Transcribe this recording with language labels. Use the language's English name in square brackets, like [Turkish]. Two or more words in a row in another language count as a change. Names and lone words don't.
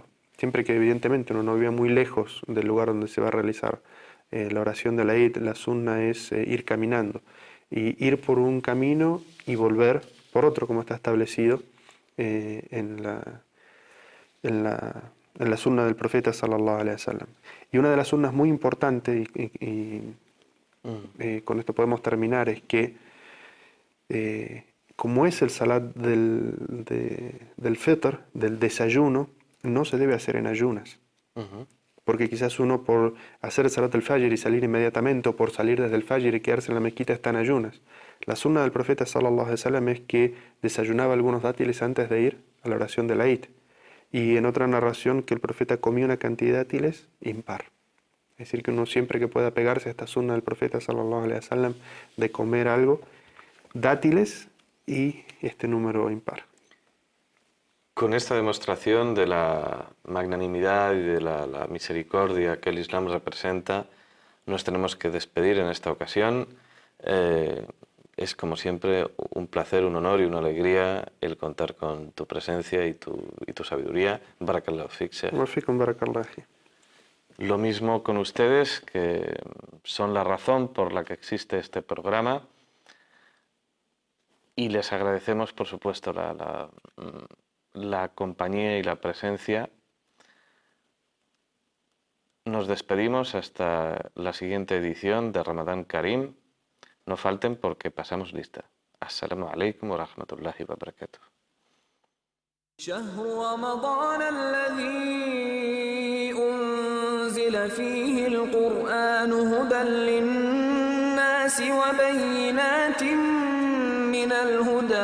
[Spanish] Siempre que evidentemente uno no vive muy lejos del lugar donde se va a realizar la oración de la Eid, la sunna es ir caminando. Y ir por un camino y volver por otro, como está establecido en la sunna del profeta [Arabic] صلى الله عليه وسلم. [Spanish] Y una de las sunnas muy importantes, con esto podemos terminar, es que como es el salat del fitr, del desayuno, no se debe hacer en ayunas. porque quizás uno por hacer [Arabic] صلاة الفجر [Spanish] y salir inmediatamente, o por salir desde el Fajr y quedarse en la mezquita está en ayunas. La sunna del profeta [Arabic] صلى الله عليه وسلم [Spanish] es que desayunaba algunos dátiles antes de ir a la oración de la Eid. Y en otra narración que el profeta comía una cantidad de dátiles impar. Es decir, que uno siempre que pueda pegarse a esta sunna del profeta [Arabic] صلى الله عليه وسلم [Spanish] de comer algo, dátiles y este número impar. Con esta demostración de la magnanimidad y de la misericordia que el Islam representa, nos tenemos que despedir en esta ocasión. Es como siempre un placer, un honor y una alegría el contar con tu presencia y tu sabiduría. [Arabic] بارك الله فيك، شيخ. وفيكم بارك الله. [Spanish] Lo mismo con ustedes, que son la razón por la que existe este programa. Y les agradecemos, por supuesto, la compañía y la presencia. Nos despedimos hasta la siguiente edición de Ramadán Karim. No falten porque pasamos lista. [Arabic] السلام عليكم ورحمة الله وبركاته. شهر رمضان الذي أنزل فيه القرآن هدى للناس وبينات من الهدى